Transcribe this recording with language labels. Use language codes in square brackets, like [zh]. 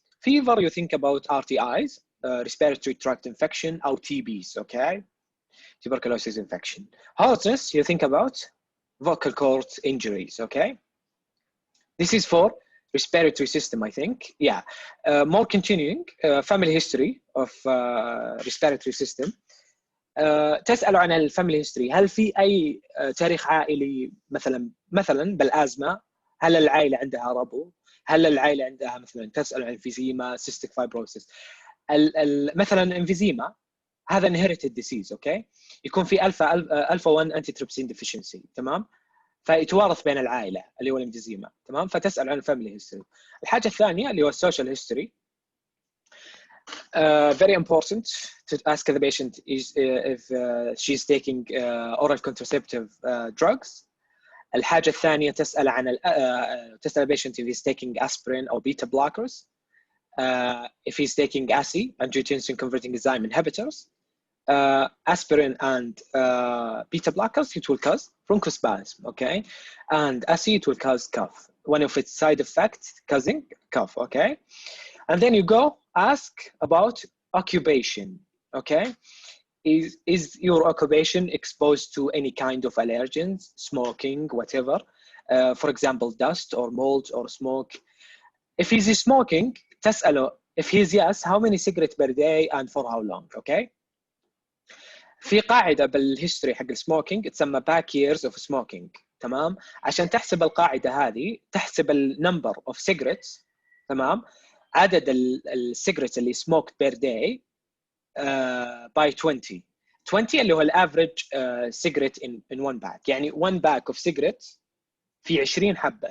[en] Fever you think about RTIs, respiratory tract infection [ar] او [en] TBs. okay, tuberculosis infection. Hoarseness you think about vocal cord injuries. okay, this is for respiratory system I think. Yeah. More continuing, family history of respiratory system. [ar] تسألوا عن الفاميلي هيستوري، هل في أي تاريخ عائلي مثلا بالأزمة؟ هل العائلة عندها ربو؟ هل العائلة عندها مثلا، تسألوا عن emphysema, cystic fibrosis. مثلا [en] emphysema هذا inherited disease. [ar] اوكي، يكون في الفا 1 antitrypsin deficiency. تمام، فيتوارث بين العائلة اللي هو الامفيزيما. تمام، فتسأل عن الفاميلي هيستوري. الحاجة الثانية اللي هو السوشيال هيستوري. [en] Very important to ask the patient is if she's taking oral contraceptive drugs. [ar] الحاجة الثانية تسأل عن تسأل [en] patient if he's taking aspirin or beta blockers. If he's taking ACE, angiotensin converting enzyme inhibitors. Aspirin and beta blockers, it will cause bronchospasm. Okay, and ACE, it will cause cough. One of its side effects causing cough. Okay. And then you go ask about occupation. Okay, is your occupation exposed to any kind of allergens, smoking, whatever, for example dust or mold or smoke. If he's smoking, [ar] تسأله [en] if he's yes, how many cigarettes per day and for how long. [ar] Okay, في قاعدة بالهيستوري حق السموكينج تسمى back years of smoking. تمام، عشان تحسب القاعدة هذه تحسب النمبر of cigarettes. تمام، عدد السيجرتس اللي [en] smoked per day by 20 [ar] اللي هو الافريج [en] cigarette in one pack. [ar] يعني [en] one pack of cigarettes [ar] في 20 حبة.